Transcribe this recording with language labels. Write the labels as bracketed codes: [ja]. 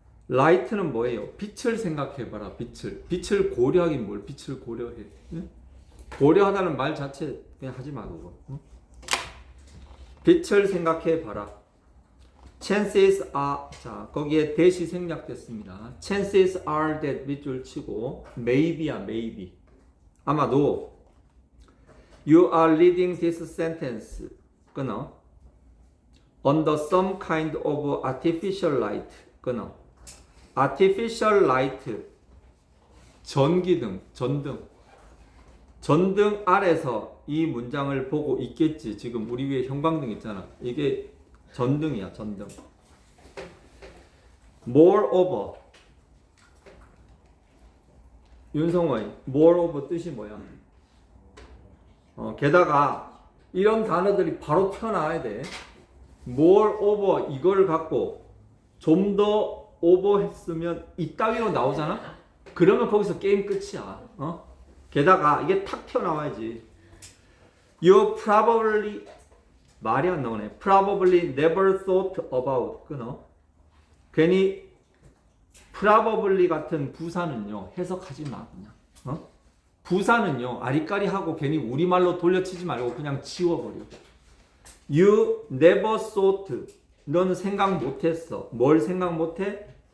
[ko] light는 뭐예요? 빛을 생각해봐라. 빛을 고려하긴 뭘 빛을 고려해. 응? 고려하다는 말 자체 그냥 하지 마 그거. 응? 빛을 생각해봐라. [en] chances are, [ko] 자 거기에 that이 생략됐습니다. chances are that 밑줄 치고 maybe야 maybe. 아마도 [en] you are reading this sentence [ko] 끊어. [en] under some kind of artificial light [ko] 끊어. artificial light 전기등, 전등 아래서 이 문장을 보고 있겠지. 지금 우리 위에 형광등 있잖아. 이게 전등이야, 전등. [en] moreover. [ko] 윤성원, moreover 뜻이 뭐야? 게다가 이런 단어들이 바로 튀어나와야 돼. moreover 이걸 갖고 좀 더 오버했으면 이따위로 나오잖아? 그러면 거기서 게임 끝이야. 게다가 이게 탁 튀어나와야지. [en] You probably [ko] 말이 안 나오네. [en] Probably never thought about [ko] 끊어. 괜히 probably 같은 부사는요 해석하지 마 그냥. 부사는요 아리까리하고 괜히 우리말로 돌려치지 말고 그냥 지워버려. [en] You never thought. [ko] 너는 생각 못했어. 뭘 생각 못해?